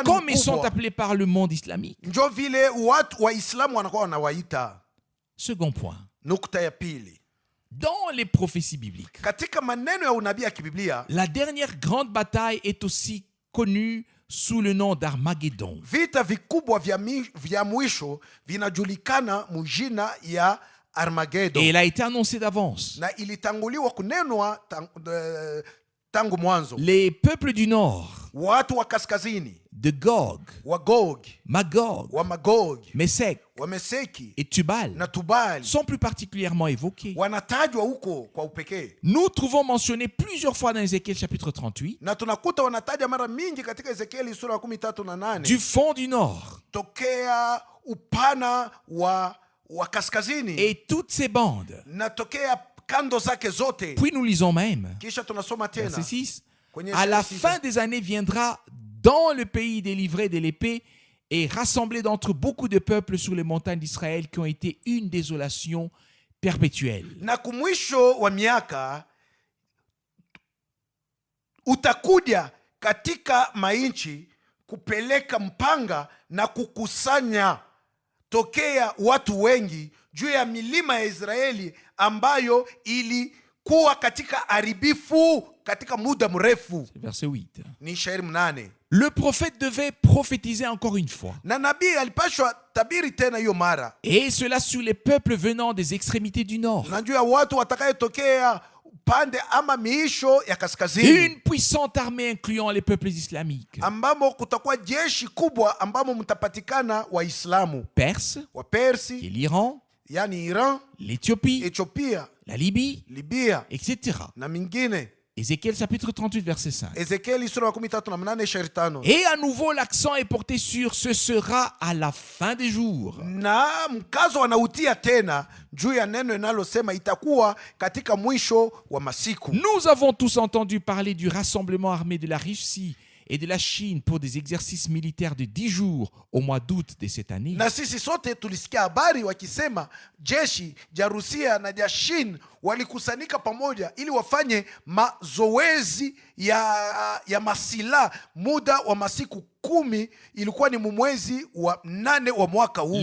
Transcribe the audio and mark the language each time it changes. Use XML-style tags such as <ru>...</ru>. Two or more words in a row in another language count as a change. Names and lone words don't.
<fr>comme ils sont</fr> <sw>mkubwa,</sw> <fr>appelés par le monde islamique.</fr> <sw>njo vile watu wa Islamu wanakuwa wanawaita.</sw> <fr>Second point,</fr> <sw>Nukta ya pili,</sw> <fr>dans les prophéties bibliques,</fr> <sw>katika maneno ya unabii ya kibiblia,</sw> <fr>la dernière grande bataille est aussi connue sous le nom d'Armageddon.</fr> <sw>vita vikubwa vya mwisho vinajulikana mujina ya Armageddon,</sw> <fr>Et elle a été annoncée d'avance.</fr> <sw>na ilitanguliwa kunenwa tangu mwanzo.</sw> <fr>Les peuples du nord,</fr> <sw>Watu wa kaskazini,</sw> <fr>de Gog,</fr> <sw>wa Gog,</sw> <fr>Magog,</fr> <sw>wa Magog,</sw> <fr>Meshek</fr> <sw>wa Meseki</sw> <fr>et Tubal,</fr> <sw>na Tubali</sw> <fr>sont plus particulièrement évoqués.</fr> <sw>wanatajwa huko kwa upekee,</sw> <fr>Nous trouvons mentionné plusieurs fois dans Ézéchiel chapitre 38,</fr> <sw>na tunakuta wanataja mara mingi katika Ezekieli sura ya 13:8,</sw> <fr>du fond du nord</fr> <sw>tokea upana wa kaskazini</sw> <fr>et toutes ces bandes.</fr> <sw>na tokea kando zake zote.</sw> <fr>Puis nous lisons même,</fr> <sw>Kisha tunasoma tena</sw> <fr>verset 6,</fr> <sw>kwenye</sw> <fr>à la</fr> <sw>Ezekieli</sw> <fr>fin des années viendra dans le pays délivré de l'épée et rassemblé d'entre beaucoup de peuples sur les montagnes d'Israël qui ont été une désolation perpétuelle.</fr> <sw>na kumwisho wa miaka utakuja katika mainchi kupeleka mpanga na kukusanya tokea watu wengi juu ya milima ya Israeli ambayo ilikuwa katika haribifu katika muda mrefu.</sw> <fr>C'est verset 8.</fr> <sw>Ni shairi 8.</sw> <fr>Le prophète devait prophétiser encore une fois,</fr> <sw>Na nabii alipashwa tabiri tena hiyo mara,</sw> <fr>et cela sur les peuples venant des extrémités du nord.</fr> <sw>na juu ya watu watakayetokea pande ama miisho ya kaskazini,</sw> <fr>Une puissante armée incluant les peuples islamiques,</fr> <sw>ambamo kutakuwa jeshi kubwa ambamo mtapatikana Waislamu,</sw> <fr>Perse, qui</fr> <sw>Wapersi,</sw> <fr>est l'Iran,</fr> <sw>yani Iran,</sw> <fr>l'Éthiopie,</fr> <sw>Ethiopia,</sw> <fr>la Libye,</fr> <sw>Libia</sw> <fr>etc.</fr> <sw>na mingine.</sw> <fr>Ézéchiel chapitre 38, verset 5.</fr> <sw>Ezekieli sura ya 13:8 shairi 5.</sw> <fr>Et à nouveau, l'accent est porté sur ce sera à la fin des jours.</fr> <sw>Na mkazo wanautia tena juu ya neno linalosema itakuwa katika mwisho wa masiku.</sw> <fr>Nous avons tous entendu parler du rassemblement armé de la Russie et de la Chine pour des exercices militaires de 10 jours au mois d'août de cette année.</fr> <sw>Na sisi sote tulisikia habari wakisema jeshi ja Rusia na ja Shin walikusanyika pamoja ili wafanye mazoezi ya masila muda wa masiku 10. Ilikuwa ni mwezi wa 8 wa mwaka huu.</sw>